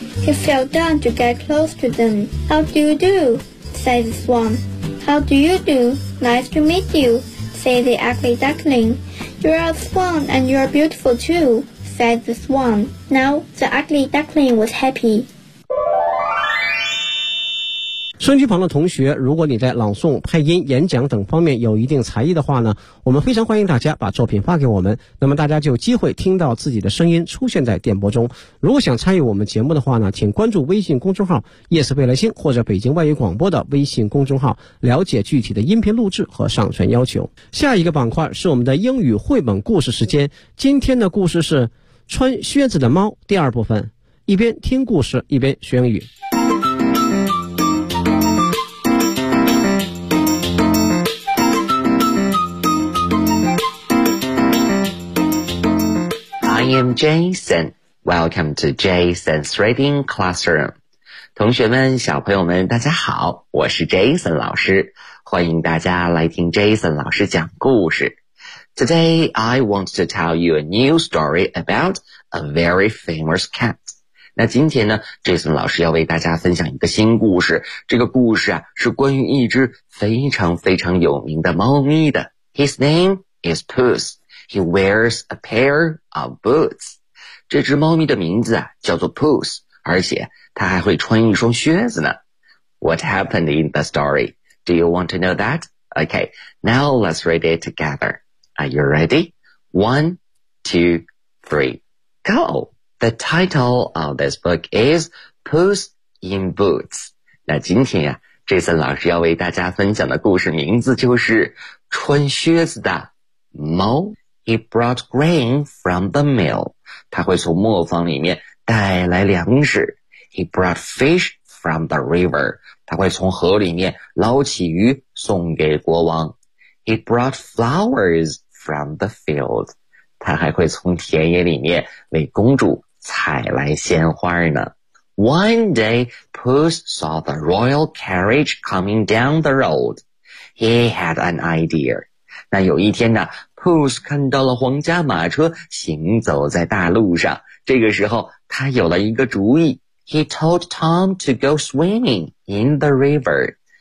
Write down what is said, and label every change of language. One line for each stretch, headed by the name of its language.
English: He fell down to get close to them. How do you do? Said the swan. How do you do? Nice to meet you, said the ugly duckling. You are a swan and you are beautiful too, said the swan. Now the ugly duckling was happy.
Chinese: 收音机旁的同学，如果你在朗诵、配音、演讲等方面有一定才艺的话呢，我们非常欢迎大家把作品发给我们，那么大家就有机会听到自己的声音出现在电波中。如果想参与我们节目的话呢，请关注微信公众号夜色未来星或者北京外语广播的微信公众号，了解具体的音频录制和上传要求。下一个板块是我们的英语绘本故事时间，今天的故事是穿靴子的猫第二部分，一边听故事一边学英语。
English: I am Jason. Welcome to Jason's Reading Classroom.
Chinese: 同学们，小朋友们，大家好，我是 Jason 老师，欢迎大家来听 Jason 老师讲故事。
English: Today, I want to tell you a new story about a very famous cat.
Chinese: 那今天呢， Jason 老师要为大家分享一个新故事，这个故事啊，是关于一只非常非常有名的猫咪的。
English: His name is Puss. He wears a pair of boots.
Chinese: 这只猫咪的名字、叫做 Puss, 而且它还会穿一双靴子呢。
English: What happened in the story? Do you want to know that? Okay, now let's read it together. Are you ready? One, two, three, go! The title of this book is Puss in Boots.
Chinese: 那今天呀、Jason 老师要为大家分享的故事名字就是穿靴子的猫。
English: He brought grain from the mill.
Chinese: 他会从磨坊里面带来粮食。
English: He brought fish from the river.
Chinese: 他会从河里面捞起鱼送给国王。
English: He brought flowers from the field.
Chinese: 他还会从田野里面为公主采来鲜花呢。
English: One day, Puss saw the royal carriage coming down the road. He had an idea.
Chinese: 那有一天呢，Puss 看到了皇家马车行走在大路上，这个时候他有了一个主意。
English: He told Tom to go swimming in the river.